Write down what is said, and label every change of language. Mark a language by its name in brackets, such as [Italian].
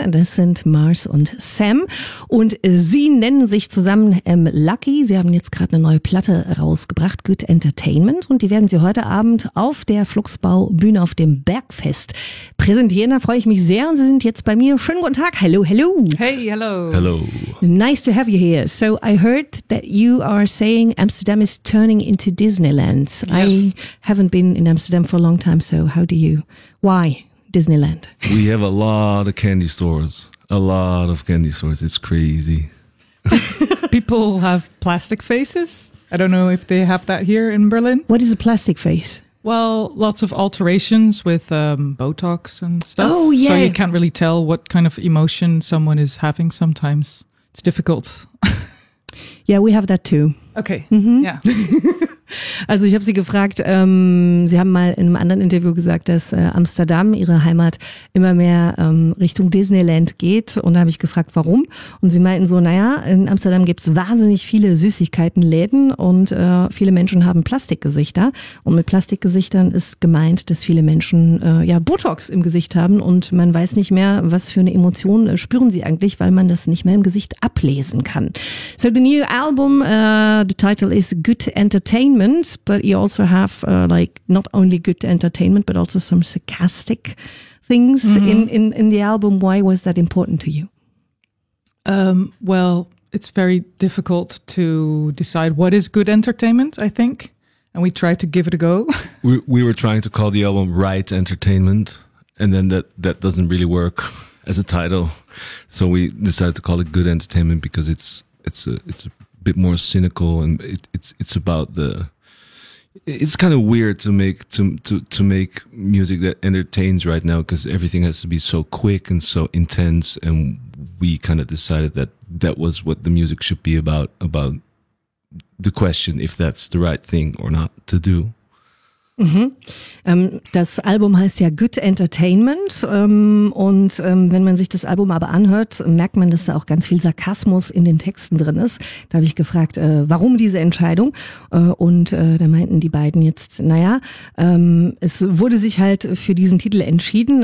[German] Das sind Mars und Sam. Und sie nennen sich zusammen Lucky. Sie haben jetzt gerade eine neue Platte rausgebracht, Good Entertainment. Und die werden sie heute Abend auf der Fluxbau-Bühne auf dem Bergfest präsentieren. Da freue ich mich sehr. Und sie sind jetzt bei mir. Schönen guten Tag. [English] Hello, hello. Hey, hello. Hello. Nice to have you here. So I heard that you are saying Amsterdam is turning into Disneyland. Yes. Haven't been in Amsterdam for a long time, so how do you, why Disneyland? We have a lot of candy stores, a lot of candy stores. It's crazy. People have plastic faces. I don't know if they have that here in Berlin. What is a plastic face? Well, lots of alterations with Botox and stuff. Oh, yeah. So you can't really tell what kind of emotion someone is having sometimes. It's difficult. Yeah, we have that too. Okay, mm-hmm. Yeah. [German] Also ich habe sie gefragt, sie haben mal in einem anderen Interview gesagt, dass Amsterdam, ihre Heimat, immer mehr Richtung Disneyland geht. Und da habe ich gefragt, warum? Und sie meinten so, naja, in Amsterdam gibt es wahnsinnig viele Süßigkeitenläden und viele Menschen haben Plastikgesichter. Und mit Plastikgesichtern ist gemeint, dass viele Menschen Botox im Gesicht haben und man weiß nicht mehr, was für eine Emotion spüren sie eigentlich, weil man das nicht mehr im Gesicht ablesen kann. [English] So the new album, the title is Good Entertainment. But you also have not only good entertainment, but also some sarcastic things in the album. Why was that important to you? Well, it's very difficult to decide what is good entertainment, I think. And we tried to give it a go. We were trying to call the album Right Entertainment. And then that doesn't really work as a title. So we decided to call it Good Entertainment because it's a bit more cynical and it's about the... It's kind of weird to make music that entertains right now because everything has to be so quick and so intense, and we kind of decided that that was what the music should be about the question if that's the right thing or not to do. [German] Das Album heißt ja Good Entertainment und wenn man sich das Album aber anhört, merkt man, dass da auch ganz viel Sarkasmus in den Texten drin ist. Da habe ich gefragt, warum diese Entscheidung? Und da meinten die beiden jetzt, es wurde sich halt für diesen Titel entschieden.